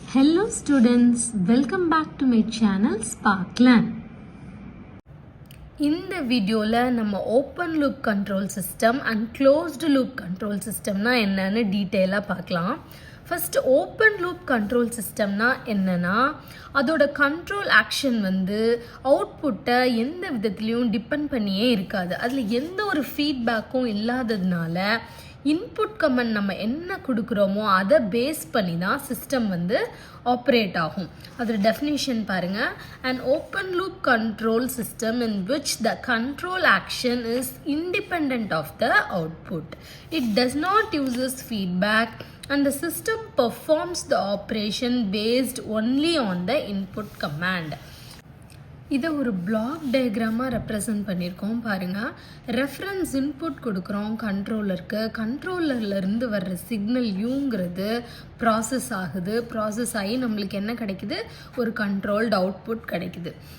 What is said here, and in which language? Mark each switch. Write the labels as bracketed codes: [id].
[en] Hello students, welcome back to my channel Sparkland. [ta] இந்த வீடியோல நம்ம open loop control system and closed loop control சிஸ்டம்னா என்னன்னு டீட்டெயிலாக பார்க்கலாம். ஃபர்ஸ்ட் ஓப்பன் லூப் கண்ட்ரோல் சிஸ்டம்னா என்னன்னா அதோட கண்ட்ரோல் ஆக்ஷன் அவுட்புட்டை எந்த விதத்துலையும் டிபெண்ட் பண்ணியே இருக்காது. அதில் எந்த ஒரு ஃபீட்பேக்கும் இல்லாததுனால இன்புட் கமெண்ட் நம்ம என்ன கொடுக்குறோமோ அதை பேஸ் பண்ணி தான் சிஸ்டம் ஆப்ரேட் ஆகும். அதோட டெஃபினிஷன் பாருங்கள். [en] An open loop control system in which the control action is independent of the output. It does not use feedback and the system performs the operation based only on the input command. [ta] இதை ஒரு black டயக்ராமாக represent பண்ணியிருக்கோம் பாருங்கள். Reference input கொடுக்குறோம் கண்ட்ரோலருக்கு. கண்ட்ரோலர்லேருந்து வர்ற signal யூங்கிறது process ஆகுது. Process ஆகி நம்மளுக்கு என்ன கிடைக்குது? ஒரு கண்ட்ரோல்டு அவுட்புட் கிடைக்குது.